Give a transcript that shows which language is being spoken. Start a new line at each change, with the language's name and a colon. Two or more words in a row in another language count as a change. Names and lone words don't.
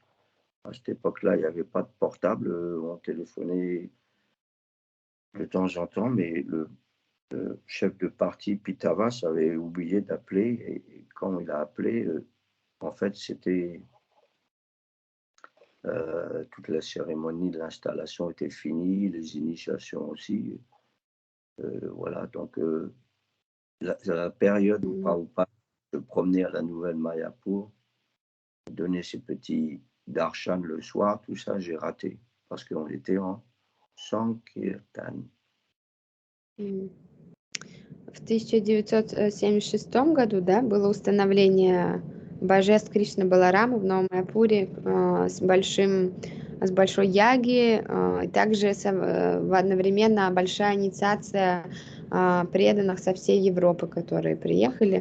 French: À cette époque-là, il n'y avait pas de portable, on téléphonait de temps en temps, mais le chef de parti, Pitavas, avait oublié d'appeler, et quand il a appelé, en fait, c'était toute la cérémonie de l'installation était finie, les initiations aussi. Voilà, donc la période où Prabhupada se promenait à la nouvelle Mayapur, donner ses petits darshan le soir, tout ça, j'ai raté, parce qu'on était en Sankirtan.
Russian: В 1976 году, да, было установление божеств Кришны Баларама в Новом Майяпуре с большой яги, и также одновременно большая инициация преданных со всей Европы, которые приехали.